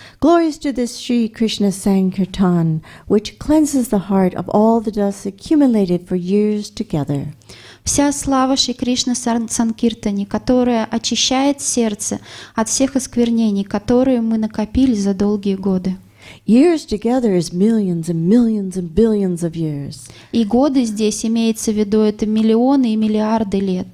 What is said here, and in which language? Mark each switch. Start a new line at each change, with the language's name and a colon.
English: Glorious to this Sri Krishna Sankirtan, which cleanses the heart of all the dust accumulated for years together.
Russian: Вся слава Шри Кришна Санкиртани, которая очищает сердце от всех осквернений, которые мы накопили за долгие годы.
English: Years together is millions and millions and billions of years.
Russian: И годы здесь имеется в виду это миллионы и миллиарды лет.